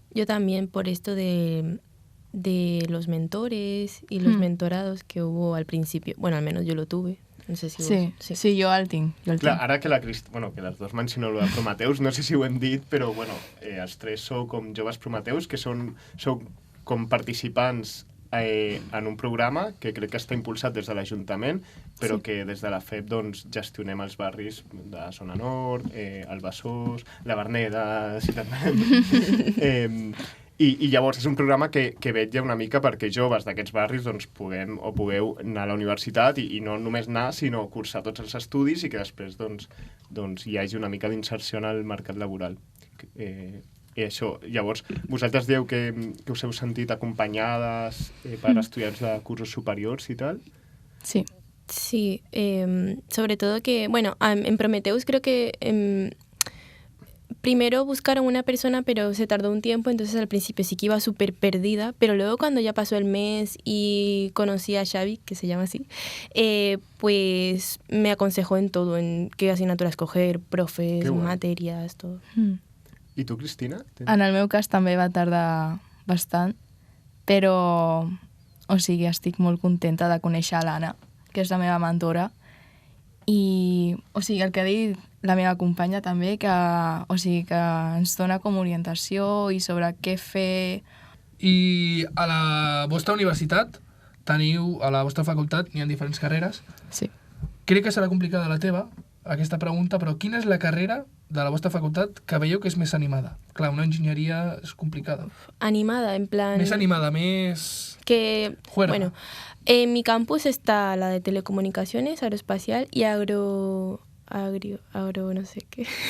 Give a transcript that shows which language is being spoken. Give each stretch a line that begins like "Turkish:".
Spanish: Yo también por esto de los mentores y los mentorados que hubo al principio. Bueno, al menos yo lo tuve. No sé si
Catalan: sí, jo el tinc. Clar, ara que que les dues mencioneu el de Prometeus, no sé si ho hem dit, però bueno, els 3 sou com joves Prometeus, que sou com participants en un programa que crec que està impulsat des de l'Ajuntament, però que des de la FEP doncs, gestionem els barris de Zona Nord, el Besòs, la Verneda, Ciutat Vella... I llavors és un programa que vetlla una mica perquè joves d'aquests barris doncs, pugueu anar a la universitat i no només anar, sinó cursar tots els estudis i que després doncs, hi hagi una mica d'inserció en el mercat laboral. I això, llavors, vosaltres dieu que us heu sentit acompanyades per estudiants de cursos superiors i tal? Sí.
Spanish: Sí, sobre todo que, bueno, en Prometeus creo que... Primero buscaron una persona, pero se tardó un tiempo, entonces al principio sí que iba súper perdida, pero luego cuando ya pasó el mes y conocí a Xavi, que se llama así, pues me aconsejó en todo, en qué asignatura escoger, profes, materias, todo.
Catalan: I tu, Cristina? En el meu cas també va tardar bastant, però, o sigui, estic molt contenta de conèixer l'Anna, que és la meva mentora, I, o sigui, el que ha dit la meva companya també, que ens dona com orientació i sobre què fer. I a la vostra universitat teniu, a la vostra facultat, n'hi ha diferents carreres. Sí. Crec que serà complicada la teva, aquesta pregunta, però quina és la carrera de la vostra facultat que veieu que és més animada? Clar, una enginyeria és complicada. Animada, en plan... Més animada, més... Que,
Spanish: Juerga. bueno, en mi campus está la de telecomunicaciones, aeroespacial y agro no sé qué.